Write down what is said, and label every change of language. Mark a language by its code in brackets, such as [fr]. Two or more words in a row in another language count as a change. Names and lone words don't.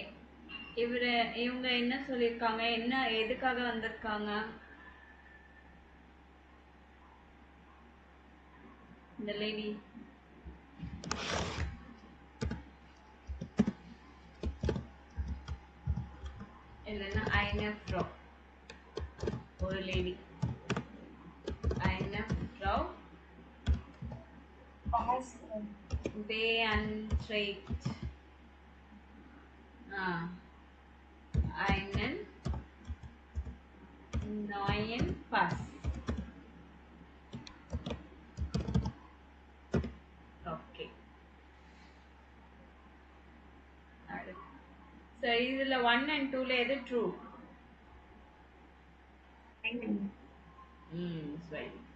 [ta] இவங்க என்ன சொல்லியிருக்காங்க, என்ன எதுக்காக வந்திருக்காங்க இந்த லேடி? இல்லைன்னா [de] eine Frau, [ta] ஒரு லேடி. [de] eine Frau beantragt einen neuen Pass. [ta] ஓகே. ஸோ இதில் 1 and 2ல எது ட்ரூ? சரி.